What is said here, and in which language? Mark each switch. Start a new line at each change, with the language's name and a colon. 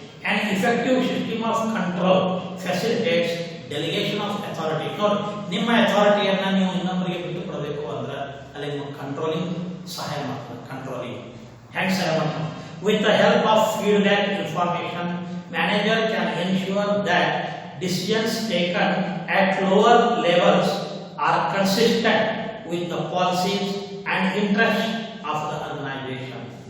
English: An effective system of control facilitates delegation of authority.
Kannada: ನೋಡಿ, ನಿಮ್ಮ ಅಥಾರಿಟಿಯನ್ನ ನೀವು ಇನ್ನೊಬ್ಬರಿಗೆ ಬಿಟ್ಟು ಕೊಡಬೇಕು ಅಂದ್ರೆ ಅಲ್ಲಿ ನಿಮ್ಮ ಕಂಟ್ರೋಲಿಂಗ್ ಸಹಾಯ ಮಾಡ್ತದೆ. ಹೆಂಗ್ ಸಹಾಯ ಮಾಡ್ತದೆ?
English: With the help of feedback information, manager can ensure that decisions taken at lower levels are consistent with the policies and interests of the organization.